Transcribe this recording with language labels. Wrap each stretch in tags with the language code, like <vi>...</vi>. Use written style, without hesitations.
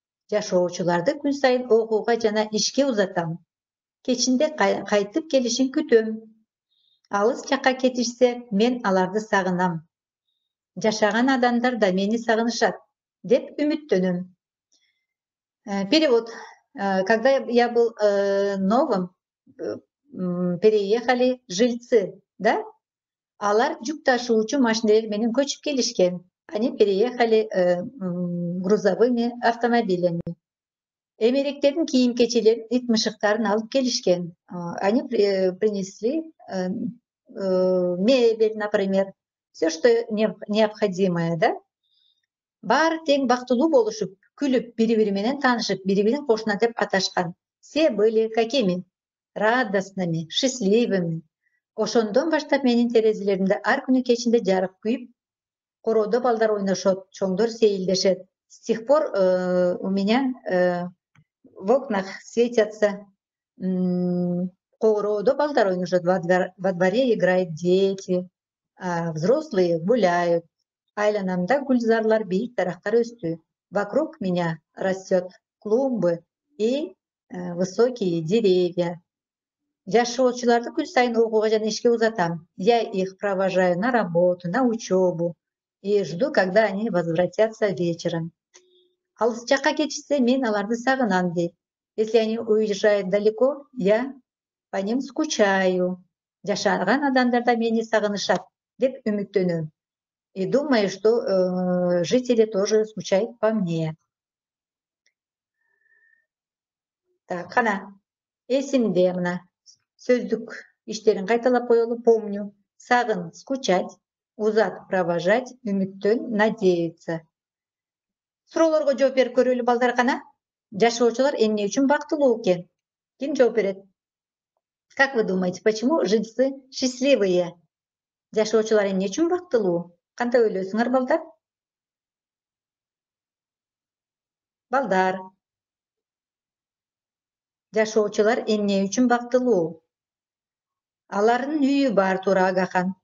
<ky>Жашоочуларды күн сайын окууга жана ишке узатам. Кечинде кайтып келишин күтөм. Алыс жакка кетишсе, мен аларды сагынам. Жашаган адамдар да мени сагынышат деп үмүттөнөм.</ky> <ru>Перевод. Когда я был новым, переехали жильцы, да?</ru> <ky>Алар жүк ташуучу машинелер менен көчүп келишкен.</ky> <ru>Они переехали грузовыми автомобилями.</ru> <ky>Эмеректердин кийим-кечелерин, ит мышыктарын алып келишкен.</ky> <ru>Они принесли мебель, например, все, что необходимое, да?</ru> <ky>Баары тең бактылуу болушуп, күлүп, бири-бири менен таанышып, бири-бирин кошуна деп аташкан.</ky> <ru>Все были какими? Радостными, счастливыми.</ru> <ky>Ошондон баштап менин терезелеримде ар күнү кечинде жарык күйүп, короодо балдар ойношот, чоңдор сейилдешет.</ky> <ru>С тех пор у меня в окнах светятся,</ru> <ky>короодо балдар ойношот,</ky> <ru>во дворе играют дети, а взрослые гуляют.</ru> <ky>Айланамда гүлзарлар, бийик дарактар өстү.</ky> <ru>Вокруг меня растет клумбы и высокие деревья.</ru> <ky>Жашоочуларды күн сайын окууга жана ишке узатам.</ky> <ru>Я их провожаю на работу, на учебу и жду, когда они возвратятся вечером.</ru> <ky>Алыс жакка кетишсе, мен аларды сагынам, дейт.</ky> <ru>Если они уезжают далеко, я по ним скучаю.</ru> <ky>Жашаган адамдар да мени сагынышат деп үмүттөнөм.</ky> <ru>И думаю, что жители тоже скучают по мне.</ru> <ky>Так, кана, эсимде мына сөздүк иштерин кайталап коелу.</ky> <ru>Помню, сагын, скучать, узат, провожать, үмүттөн, надеяться.</ru> <ky>Суроолорго жооп берип көрөлү, балдар, кана. Жашоочулар эмне үчүн бактылуу экен? Ким жооп берет?</ky> <ru>Как вы думаете, почему жильцы счастливые?</ru> <ky>Жашоочулар эмне үчүн бактылуу? Кандай ойлойсуңар, балдар? Балдар. Жашоочулар эмне үчүн бактылуу? Алардын үйү бар, туура, Агахан.</ky>